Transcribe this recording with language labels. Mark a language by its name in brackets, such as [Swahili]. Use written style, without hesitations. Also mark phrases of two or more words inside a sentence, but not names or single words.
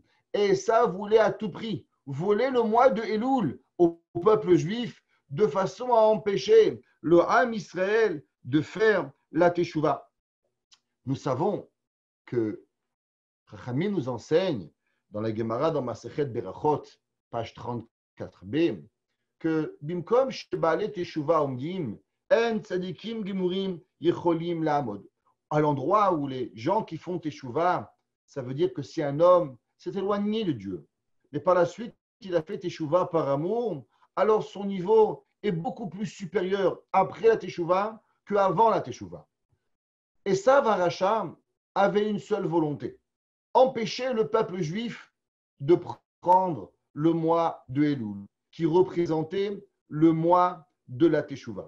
[French] Et Esav voulait à tout prix voler le mois de Elul au peuple juif de façon à empêcher le [Hebrew] עם ישראל [French] de faire la Teshuvah. Nous savons que Chachamim nous enseigne dans la Gemara, dans Masechet Berachot, page 34b, que [Hebrew] במקום שבעלי תשובה עומדים אין צדיקים גמורים יכולים לעמוד. [French] À l'endroit où les gens qui font Teshuvah, ça veut dire que si un homme s'est éloigné de Dieu, mais par la suite il a fait Teshuvah par amour, alors son niveau est beaucoup plus supérieur après la Teshuvah qu'avant la Teshuvah. Et ça, Aracha avait une seule volonté, empêcher le peuple juif de prendre le mois de Elul, qui représentait le mois de la Teshuvah.